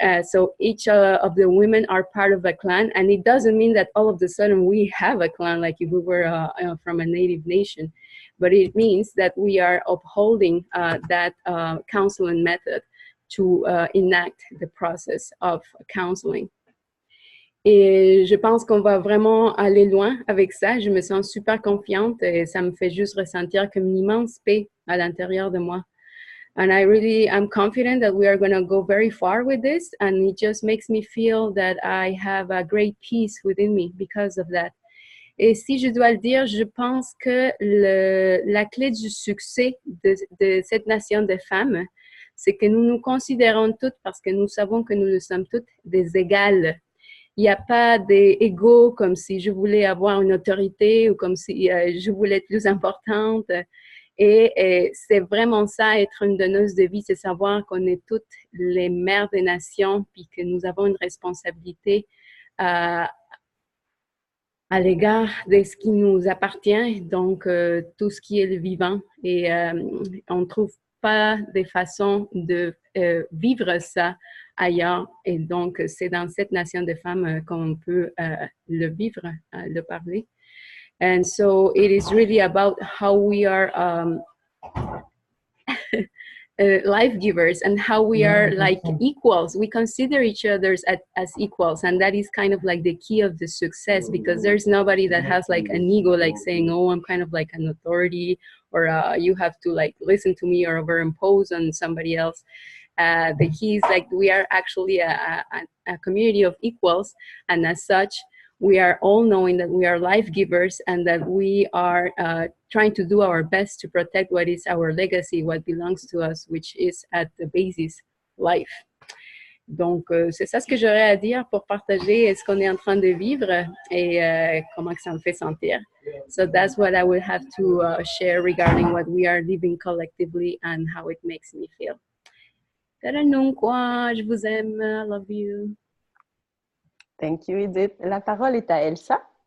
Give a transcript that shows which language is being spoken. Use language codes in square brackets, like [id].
[en] So each of the women are part of a clan, and it doesn't mean that all of a sudden we have a clan like if we were from a native nation, but it means that we are upholding that counseling method to enact the process of counseling. [fr] Et je pense qu'on va vraiment aller loin avec ça. Je me sens super confiante et ça me fait juste ressentir comme une immense paix à l'intérieur de moi. [en] And I'm confident that we are going to go very far with this, and it just makes me feel that I have a great peace within me because of that. [fr] Et si je dois le dire, je pense que la clé du succès de cette nation de femmes, c'est que nous nous considérons toutes, parce que nous savons que nous le sommes toutes, des égales. Il n'y a pas d'ego comme si je voulais avoir une autorité ou comme si je voulais être plus importante. Et c'est vraiment ça, être une donneuse de vie, c'est savoir qu'on est toutes les mères des nations, puis que nous avons une responsabilité à l'égard de ce qui nous appartient, donc tout ce qui est le vivant. Et on ne trouve pas de façon de vivre ça ailleurs. Et donc, c'est dans cette nation de femmes qu'on peut le vivre, le parler. [en] And so it is really about how we are life givers and how we are like equals. We consider each other as equals, and that is kind of like the key of the success, because there's nobody that has like an ego, like saying, oh, I'm kind of like an authority, or you have to like listen to me or overimpose on somebody else. The key is like we are actually a community of equals, and as such, we are all knowing that we are life givers and that we are trying to do our best to protect what is our legacy, what belongs to us, which is at the basis life. [fr] Donc, c'est ça ce que j'aurais à dire pour partager ce qu'on est en train de vivre et comment que ça me fait sentir. [en] So that's what I would have to share regarding what we are living collectively and how it makes me feel. [fr] Taranung quoi, je vous aime, [en] I love you. Thank you, [fr] Edith. La parole est à Elsa.